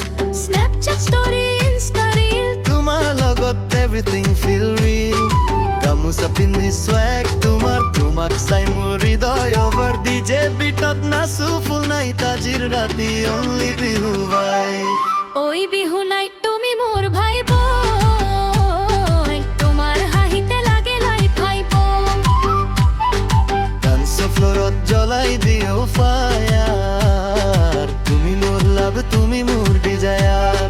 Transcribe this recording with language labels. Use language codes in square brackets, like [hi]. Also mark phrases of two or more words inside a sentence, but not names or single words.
[en] Snapchat story Insta reel, [as] তোমার লগত [en] everything feel real. [as] গামোচা পিন্ধি সোৱাগ তোমাৰ, তোমাক চাই মোৰ হৃদয় অভাৰ ডিজে বিটত নাচো ফুল নাই তাজিৰ ৰাতি অনলি বিহু বাই। ওই বিহু নাই তুমি মোর ভাই বই, তোমার হাঁহিতে লাগে লাইফ হয় বই। [en] dance floorত [as] জ্বলাই দিও ফায়ার, তুমি মোর লাভ তুমি মোর ডিজায়ার।